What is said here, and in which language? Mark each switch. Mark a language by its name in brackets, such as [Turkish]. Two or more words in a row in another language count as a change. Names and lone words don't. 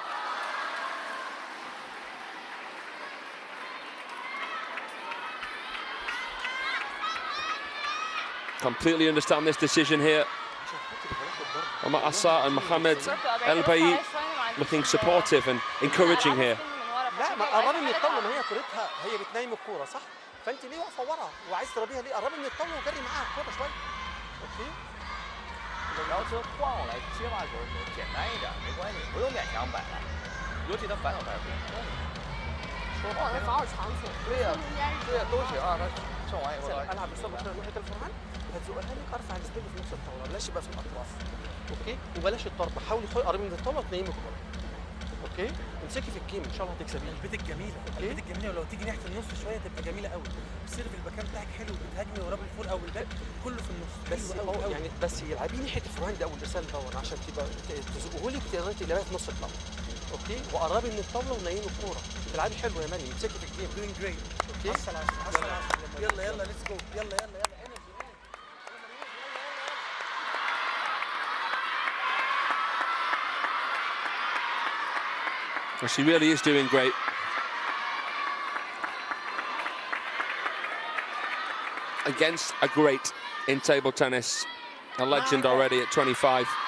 [English] Completely understand this decision here. Omar Assa and Mohamed El Bayi looking supportive and encouraging here. [Arabic] لا ما قربي من الطاوله، ما هي كورتها هي بتنايم الكوره صح؟ فانت ليه واقفه ورا وعايز تضربيها ليه؟ قربي من الطاوله وجري معاها الكوره شويه. اوكي. [Chinese] 然后换我来接发球的时候简单一点，没关系，不用勉强摆了，尤其他反手带不用。说好，防守长处。对呀，对呀，都行啊。他剩完以后， [Arabic] العب بالصبر كده ناحيه الفرعون هتزقها لي ارفع السبيل في نص الطاوله، بلاش يبقى في الاطراف. اوكي؟ وبلاش الضرب، حاولي قربي من الطاوله وتنيمي الكوره. اوكي؟ امسكي في الجيم ان شاء الله هتكسبيه. البيت الجميله، البيت الجميله، ولو تيجي ناحيه النص شويه تبقى جميله قوي. السيرف المكان بتاعك حلو، بتهاجمي ورا الفول او الباك كله في النص. بس يعني بس يلعبيه ناحيه الفرعون او الارسال دون عشان تبقى تزقه لي تقدري تلعبيها في نص الطاوله. اوكي؟ وقربي من الطاوله ونيمي الكوره. تلعبي حلو يا مريم، امسكي في الجيم. [English] doing great. [Arabic] اوكي؟ يلا يلا [English] let's go. [Arabic] يلا يلا يلا. [English] Well, she really is doing great. Against a great in table tennis, a legend already at 25.